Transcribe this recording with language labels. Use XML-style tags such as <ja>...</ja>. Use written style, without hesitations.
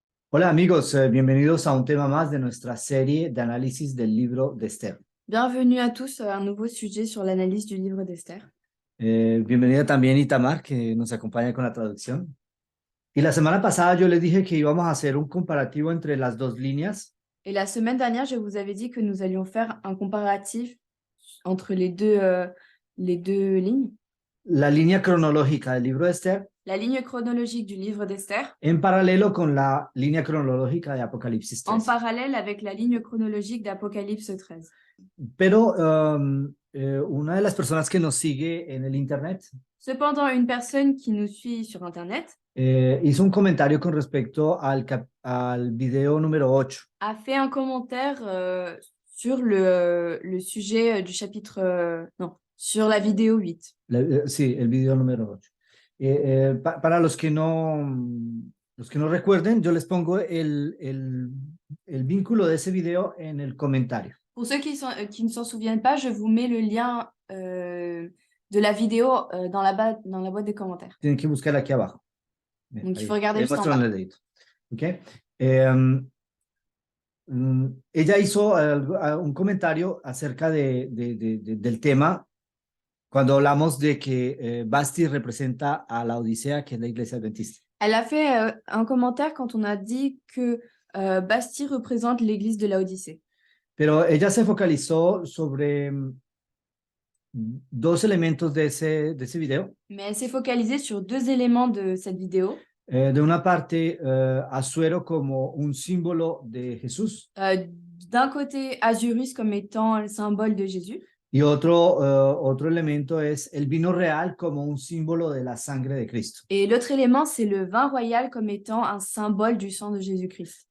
<es>Hola amigos, bienvenidos a un tema más de nuestra serie de análisis del libro de Esther.</es> <fr>Bienvenue à tous à un nouveau sujet sur l'analyse du livre d'Esther.</fr> <es>Bienvenida también Itamar, que nos acompaña con la traducción. Y la semana pasada yo les dije que íbamos a hacer un comparativo entre las dos líneas.</es> <fr>Et la semaine dernière, je vous avais dit que nous allions faire un comparatif entre les deux lignes.</fr> <es>La línea cronológica del libro de Esther</es> <fr>La ligne chronologique du livre d'Esther</fr> <es>en paralelo con la línea cronológica de Apocalipsis en 13.</es> <fr>parallèle avec la ligne chronologique d'Apocalypse 13.</fr> <es>Pero una de las personas que nos sigue en el internet</es> <fr>Cependant, une personne qui nous suit sur Internet</fr> <es>hizo un comentario con respecto al video número 8.</es> <fr>a fait un commentaire sur le sujet du chapitre... non, sur la vidéo 8.</fr> <es>Sí, el video número 8. Para los que no recuerden, yo les pongo el vínculo de ese video en el comentario.</es> <fr>Pour ceux qui ne s'en souviennent pas, je vous mets le lien de la vidéo dans la boîte des commentaires.</fr> <es>Tienen que buscar aquí abajo. Bien,</es> <fr>Donc, il</fr> <es>ahí,</es> <fr>faut regarder</fr> <es>ahí</es> <fr>juste en</fr> <es>muestran</es> <fr>bas.</fr> <es>el dedito. ¿Okay? Ella hizo un comentario acerca del tema cuando hablamos de que Basti representa a la Odisea, que es la iglesia adventista.</es> <fr>Elle a fait un commentaire quand on a dit que Basti représente l'église de Laodicée.</fr> <es>Pero ella se focalizó sobre dos elementos de ese video.</es> <fr>Mais elle s'est focalisée sur deux éléments de cette vidéo.</fr> <es>De una parte, Asuero como un símbolo de Jesús.</es> <fr>D'un côté, Azurus comme étant le symbole de Jésus.</fr> <es>Y otro elemento es el vino real como un símbolo de la sangre de Cristo.</es> <fr>Et l'autre élément, c'est le vin royal comme étant un symbole du sang de Jésus-Christ.</fr>